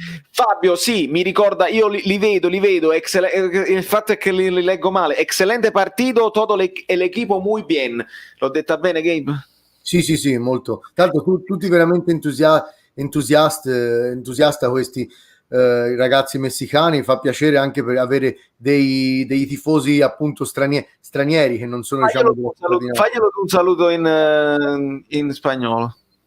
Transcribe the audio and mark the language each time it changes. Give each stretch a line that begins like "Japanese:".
Italian: Fabio, sì, mi ricorda, io li vedo, il fatto è che li leggo male.
Spanish: Excelente partito, todo el equipo muy bien.
Italian: L'ho detta bene, Gabe? Sì, molto. Tanto tutti veramente entusiasta questi ragazzi messicani, fa piacere anche per avere dei tifosi appunto stranieri che non sono faglielo un saluto in spagnolo.